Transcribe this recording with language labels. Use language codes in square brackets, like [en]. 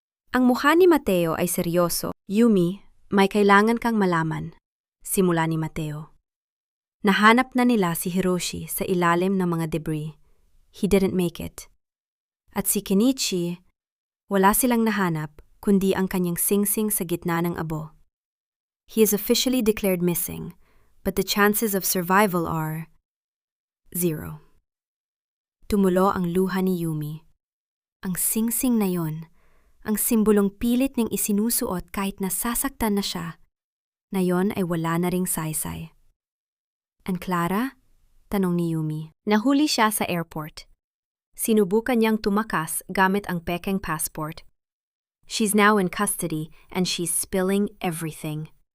[tl] Ang mukha ni Mateo ay seryoso. "Yumi, may kailangan kang malaman," simula ni Mateo. Nahanap na nila si Hiroshi sa ilalim ng mga debris. [en] He didn't make it. [tl] At si Kenichi, wala silang nahanap kundi ang kanyang singsing sa gitna ng abo. [en] He is officially declared missing, but the chances of survival are 0. [tl] Tumulo ang luha ni Yumi. Ang singsing na yon, ang simbolong pilit niyang isinusuot kahit nasasaktan na siya, na yon ay wala na ring saysay. [en] "And Clara?" [tl] tanong ni Yumi. Nahuli siya sa airport. Sinubukan niyang tumakas gamit ang pekeng passport. [en] She's now in custody and she's spilling everything.